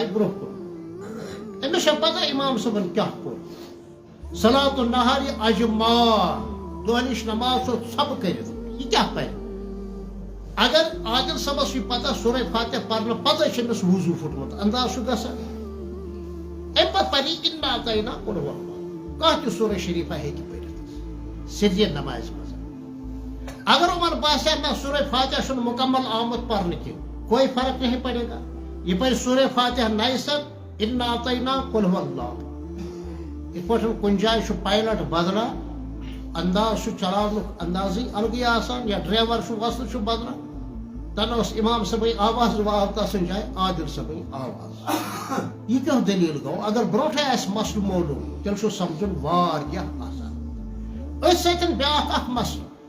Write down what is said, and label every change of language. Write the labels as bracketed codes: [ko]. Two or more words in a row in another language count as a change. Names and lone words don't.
[ks] برونٛہہ کُن أمِس چھےٚ پتہ امام صٲبن کیٛاہ کوٚر [ar] صلات النہار [ks] اجما دۄہلِچ نماز چھُ ژھۄپہٕ کٔرِتھ یہِ کیٛاہ پرِ اگر عادل صٲبس چھُ پتہ سورہ فاتحہ پرنہٕ پتہٕ چھُ أمِس وضوٗ پھُٹمُت انداز چھُ گژھان امہِ پتہٕ پرِ یہِ [ar] اِنا اعطینٰا قُل هو اللہ [ks] کانٛہہ تہِ سورہ شریفہ ہیٚکہِ پٔرِتھ سرجہِ نمازِ منٛز اگر عمر باسیا نہ سورہ فاتحہ چھُنہٕ مکمل آمُت پرنہٕ کینٛہہ [ur] کوئی فرق نہیں پڑے گا [ks] یہِ پرِ سورہ فاتحہ نَیہِ سر [ar] اِنا اعطینٰا قُل هو اللہ [ks] یِتھ پٲٹھۍ کُنہِ جایہِ چھُ پایلٹ بدلان انداز چھُ چلاونُک اندازٕے الگٕے آسان یا ڈرایور چھُ وۄستہٕ چھُ بدلان تنہٕ اوس امام صٲبٕنۍ آواز آو تسٕنٛدِ جایہِ عادل صٲبٕنۍ آواز یہِ کیٛاہ دٔلیٖل گوٚو اگر برونٛٹھٕے آسہِ مسلہٕ معلوٗم تیٚلہِ چھُ سمجھُن واریاہ آسان أتھۍ سۭتۍ بیٛاکھ اکھ مسلہٕ